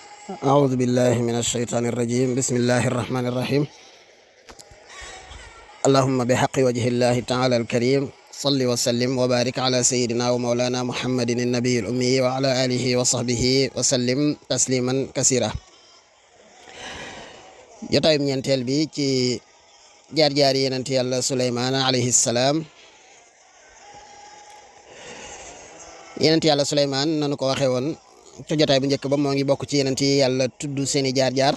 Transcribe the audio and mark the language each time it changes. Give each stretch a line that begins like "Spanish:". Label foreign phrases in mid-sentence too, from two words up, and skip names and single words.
Arabic: أعوذ بالله من الشيطان الرجيم بسم الله الرحمن الرحيم اللهم بحق وجه الله تعالى الكريم صل وسلم وبارك على سيدنا ومولانا محمد النبي الأمي وعلى آله وصحبه وسلم تسليما كثيرا
Wolof: jotaayum ñeenteel bi ci jaar-jaar yonent Yàlla Suleymaan
Arabic: عليه السلام
Wolof: yonent Yàlla Suleymaan nanu ko waxee woon ci jotaay bu njëkk ba moo ngi bokk ci yonent yi Yàlla tudd seeni jaar-jaar